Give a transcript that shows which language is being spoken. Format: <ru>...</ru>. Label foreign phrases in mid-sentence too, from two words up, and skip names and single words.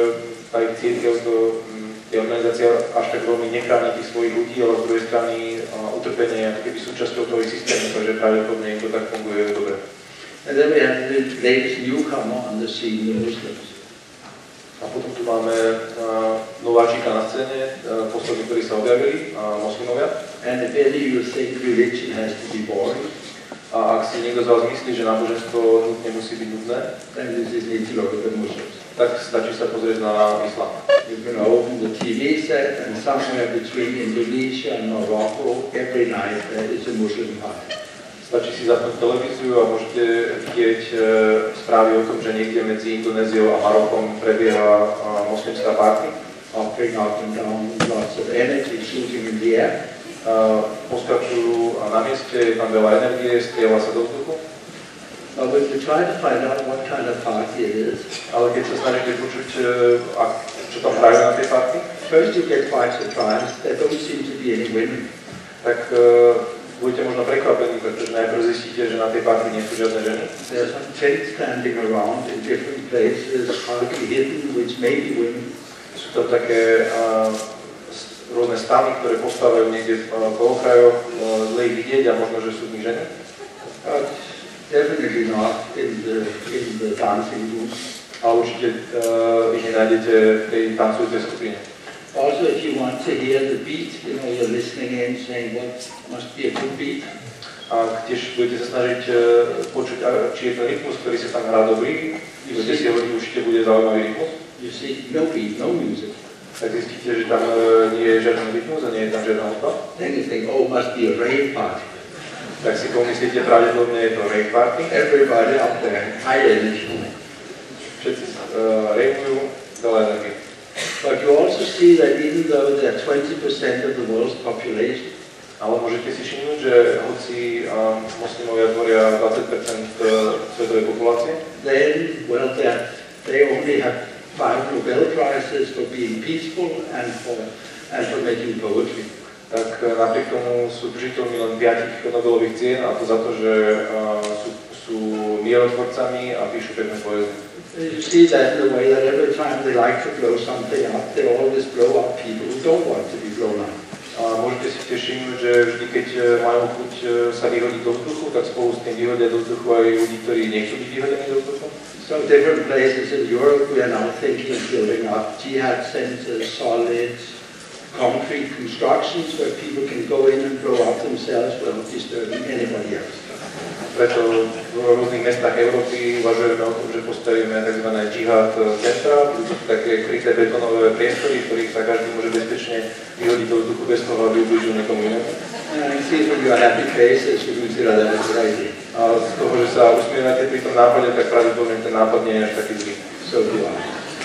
<sk>Tiež tá ich církev, je organizácia až tak veľmi nechráni tých svojich ľudí, ale z druhej strany utrpenie ako keby súčasťou toho ich systému, takže pravdepodobne im to tak funguje dobre.</sk> <en>And then we have the latest newcomer on the scene, the Muslims.</en> <sk>A potom tu máme nováčika na scéne, poslední, ktorí sa objavili, moslimovia.</sk> <en>And if any you think religion has to be boring,</en> <sk>A ak si niekto z vás myslí, že náboženstvo nutne musí byť nudné,</sk> <en>then this is need to look at the Muslims.</en> <sk>tak stačí sa pozrieť na islám.</sk> <en>You can open the TV set and somewhere between Indonesia and Morocco, every night there is a Muslim party.</en> <sk>Stačí si zapnúť televíziu a môžete vidieť správy o tom, že niekde medzi Indonéziou a Marokom prebieha moslimská party.</sk> <en>Hopping up and down, lots of energy shooting in the air.</en> <sk>Poskačujú na mieste, je tam veľa energie, strieľa sa do vzduchu.</sk> <en>But when you try to find out what kind of party it is,</en> <sk>Ale keď sa snažíte počuť, čo tam hrajú na tej party,</sk> <en>first you get quite surprised. There don't seem to be any women.</en> <sk>tak budete možno prekvapení, pretože najprv zistíte, že na tej party nie sú žiadne ženy.</sk> <en>There are some tents standing around in different places, partly hidden, which may be women.</en> <sk>Sú tam také rôzne stany, ktoré postávajú niekde po okrajoch, zle ich vidieť a možno, že sú v nich ženy.</sk> <en>But definitely not in the dancing room.</en> <sk>A určite ich nenájdete v tej tancujúcej skupine.</sk> <en>Also, if you want to hear the beat, you're listening in, saying what must be a good beat.</en> <sk>A tiež budete sa snažiť počuť, či je ten rytmus, ktorý sa tam hrá dobrý, budete si hovoriť, určite bude zaujímavý rytmus.</sk> <en>You see, no beat, no music.</en> <sk>Tak zistíte, že tam nie je žiadny rytmus a nie je tam žiadna hudba.</sk> <en>Then you think, oh, must be a rave party.</en> <sk>Tak si pomyslíte, pravdepodobne je to</sk> <en>rave party. Everybody up there, high energy.</en> <sk>Všetci raveujú, veľa energie.</sk> <en>But you also see that even though they're 20% of the world's population,</en> <sk>Ale môžete si všimnúť, že hoci moslimovia tvoria 20% svetovej populácie,</sk> <en>then, well, they only have 5 Nobel Prizes for being peaceful and for making poetry.</en> <sk>tak napriek tomu sú držiteľmi len 5 Nobelových cien, a to za to, že sú mierotvorcami a píšu pekné poézie.</sk> <en>You see that in the way that every time they like to blow something up, they always blow up people who don't want to be blown up.</en> <sk>A môžete si tiež všimnúť, že vždy, keď majú chuť sa vyhodiť do vzduchu, tak spolu s tým vyhodia do vzduchu aj ľudí, ktorí nechcú byť vyhodení do vzduchu.</sk> <en>So different places in Europe, we are now thinking of building up jihad centers, solid, concrete constructions where people can go in and blow up themselves without disturbing anybody else.</en> <sk>Preto v rôznych mestách Európy uvažujeme o tom, že postavíme tzv. Jihad centra, budú to také kryté betónové priestory, v ktorých sa každý môže bezpečne vyhodiť do vzduchu bez toho, aby ublížil niekomu inému.</sk> <en>And I see from your happy faces, you consider that a good idea.</en> <sk>A z toho, že sa usmievate pri tom nápade, tak pravdepodobne ten nápad nie je až taký zlý.</sk> <en>So do I.</en>